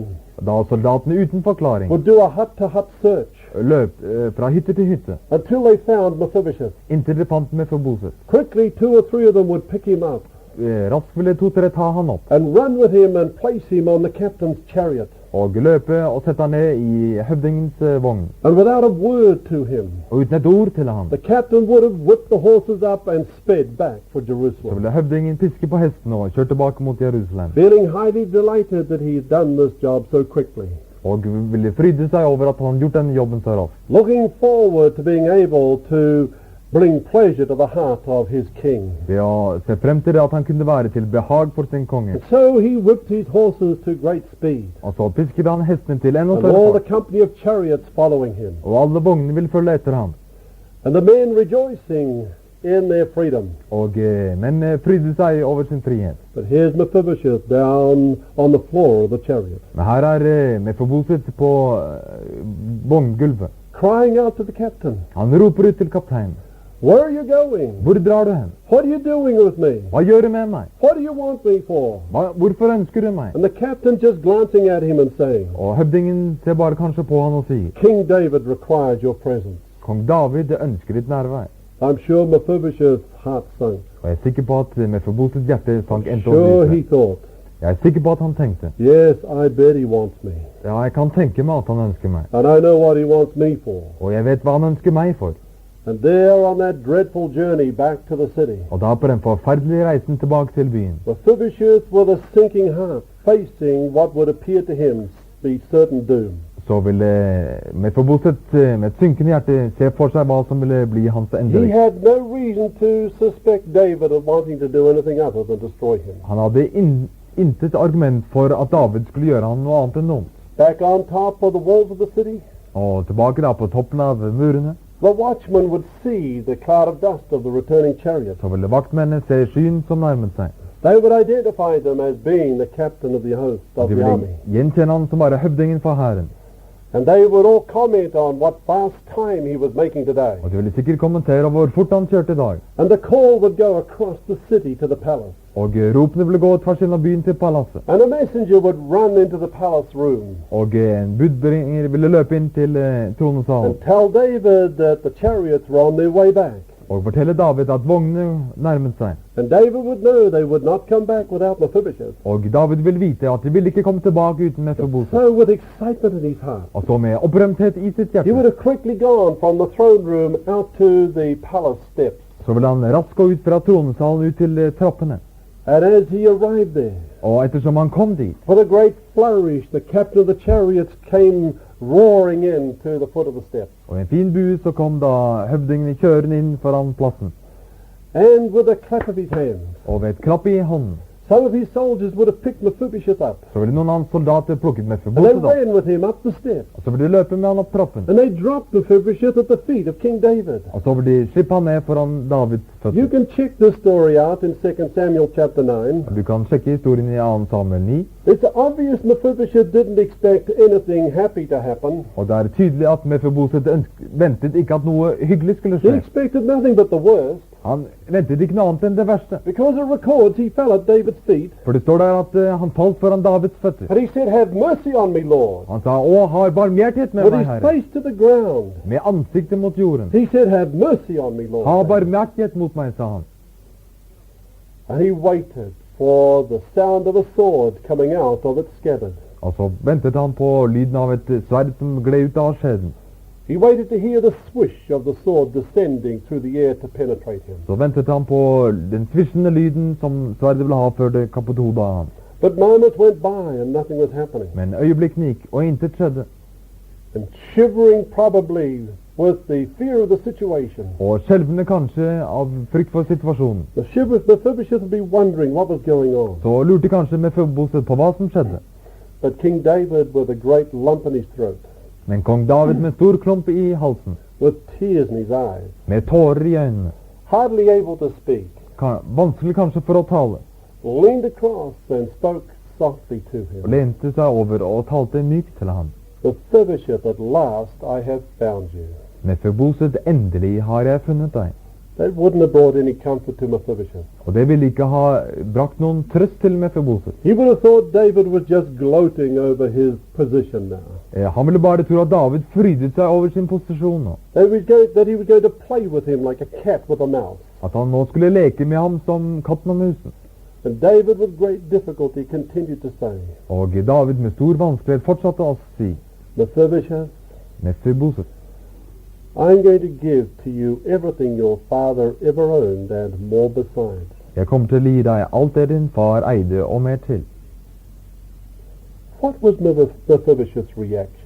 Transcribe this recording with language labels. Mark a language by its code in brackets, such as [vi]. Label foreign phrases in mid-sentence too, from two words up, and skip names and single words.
[no] Da soldatene uten forklaring [en] would do a hut-to-hut search [no] løp fra hytte til hytte, [en] until they found Mephibosheth. [no] inntil de fant Mefiboset. [en] Quickly, 2 or 3 of them would pick him up [no] Raskt ville 2-3 ta han opp, [en] and run with him and place him on the captain's chariot. [no] og løpe og sette han ned i høvdingens vogn. [en] And without a word to him, [no] Og uten et ord til ham, [en] the captain would have whipped the horses up and sped back for [no] så Jerusalem, ville høvdingen piske på hesten og kjøre tilbake mot Jerusalem. [en] feeling highly delighted that he'd done this job so quickly, [no] Og ville fryde seg over at han hadde gjort den jobben så raskt. [en] looking forward to being able to bring pleasure to the heart of his king. [no] Ved å se frem til det at han kunne være til behag for sin konge. [en] And so he whipped his horses to great speed, [no] Og så pisket han hestene til enda [en] and [no] større [en] all the [no] fart, [en] company of chariots following him, [no] og alle vognene ville følge etter ham. [en] and the men rejoicing in their freedom. [no] Og menn frydet seg over sin frihet. [en] But here's Mephibosheth down on the floor of the chariot, [no] Men her er Mefiboset på vogngulvet. [en] crying out to the captain, [no] Han roper ut til kapteinen. [en] "Where are you going? [no] Hvor drar du hen? [en] What are you doing with me? [no] Hva gjør du med meg? [en] What do you want me for?" [no] Hvorfor ønsker du meg? [en] And the captain just glancing at him and saying, [no] Og høvdingen ser bare kanskje på han og sier, [en] "King David requires your presence." [no] Kong David ønsker ditt nærvær. [en] I'm sure Mephibosheth's heart sunk. [no] Og jeg er sikker på at Mefibosets hjerte sank endte [en] Sure he [no] dypere. [en] thought, [no] Jeg er sikker på at han tenkte, [en] "Yes, I bet he wants me. [no] ja, jeg kan tenke meg at han ønsker meg. [en] And I know what he wants me for." [no] Og jeg vet hva han ønsker meg for. [en] And there on that dreadful journey back to the city, [no] Og da på den forferdelige reisen tilbake til byen, [en] Mephibosheth with a sinking heart, facing what would appear to him be certain doom. [no] så ville Mefiboset med et synkende hjerte se for seg hva som ville bli hans [en] He [no] endelig. [en] had no reason to suspect David of wanting to do anything other than destroy him. [no] Han hadde intet argument for at David skulle gjøre han noe annet enn noe. [en] Back on top of the walls of the city, [no] Og tilbake da på toppen av murene, [en] the watchman would see the cloud of dust of the returning chariot. [no] så ville vaktmennene se skyen som nærmet seg. [en] They would identify them as being the captain of the host of [no] De [en] the [no] ville [en] army. [no] gjenkjenne han som bare høvdingen for hæren. [en] And they would all comment on what fast time he was making today. [no] Og de ville sikkert kommentere over hvor fort han kjørte i dag. [en] And the call would go across the city to the palace. [no] Og ropene ville gå tvers gjennom byen til palasset. [en] And a messenger would run into the palace room [no] Og en budbringer ville løpe inn til tronesalen [en] and tell David that the chariots were on their way back. [no] og fortelle David at vognene nærmet seg. [en] And David would know they would not come back without Mephibosheth. [no] Og David ville vite at de ville ikke komme tilbake uten Mefiboset. [en] So with excitement in his heart, [no] Og så med opprømthet i sitt [en] he would [no] hjerte, [en] have quickly gone from the throne room out to the palace steps. [no] så ville han raskt gå ut fra tronesalen ut til trappene. [en] And as he arrived there, [no] Og ettersom han kom dit, [en] with a great flourish, the captain of the chariots came roaring in to the foot of the steps. [no] og i en fin bue så kom da høvdingen kjørende inn foran plassen. [en] And with a clap of his hands, [no] Og ved et klapp i hånden, [en] some of his soldiers would have picked Mephibosheth up. [no] så ville noen av hans soldater plukket [en] And they [no] Mefiboset opp. [en] ran with him up the steps. [no] Og så ville de løpe med han opp trappen. [en] And they dropped Mephibosheth at the feet of King David. [no] Og så ville de slippe han ned foran Davids [en] You [no] føtter. [en] can check this story out in 2 Samuel chapter 9. [no] Og du kan sjekke historien i 2. Samuel 9. [en] It's obvious Mephibosheth didn't expect anything happy to happen. [no] Og det er tydelig at Mefiboset ventet ikke at noe hyggelig skulle [en] He [no] skje. [en] expected nothing but the worst, [no] Han ventet ikke noe annet enn det verste. [en] because it records he fell at David's feet. [no] For det står der at han falt foran Davids føtter. [en] And he said, "Have mercy on me, Lord." [no] Han sa, å, har barmhjertighet med [en] With [no] meg, [en] his [no] Herre. [en] face to the ground, [no] Med ansiktet mot jorden. [en] he said, "Have mercy on me, [no] Ha [en] Lord." [no] barmhjertighet mot meg, sa han. [en] And he waited for the sound of a sword coming out of its scabbard. [no] Og så ventet han på lyden av et sverd som gled ut av skjeden. [en] He waited to hear the swish of the sword descending through the air to penetrate him. [no] Så ventet han på den svisjende lyden som sverdet ville ha før det kappet hodet av ham. [en] But moments went by and nothing was happening. [no] Men øyeblikkene gikk, og intet skjedde. [en] And shivering probably with the fear of the situation, [no] Og skjelvende kanskje av frykt for situasjonen, [en] Mephibosheth would be wondering what was going on. [no] så lurte kanskje Mefiboset på hva som skjedde. [en] But King David, with a great lump in his throat, [no] Men kong David med stor klump i halsen, [en] with tears in his eyes, [no] med tårer i øynene, [en] hardly able to speak, [no] vanskelig kanskje for å tale, [en] leaned across and spoke softly to [no] og [en] him. [no] lente seg over og talte mykt til ham. [en] Mephibosheth, at last I have found you. [no] Mefiboset, endelig har jeg funnet deg. [en] That wouldn't have brought any comfort to Mephibosheth. [no] Og det ville ikke ha brakt noen trøst til Mefiboset. [en] He would have thought David was just gloating over his position now. [no] Han ville bare tro at David frydet seg over sin posisjon nå. [en] That he was going to play with him like a cat with a mouse. [no] At han nå skulle leke med ham som katten og musen. [en] And David with great difficulty continued to say, [no] Og David med stor vanskelighet fortsatte å si, [en] Mephibosheth, [no] Mefiboset, [en] I'm going to give to you everything your father ever owned and more besides. [no] jeg kommer til å gi deg alt det din far eide og mer til. [en] What was Mephibosheth's reaction?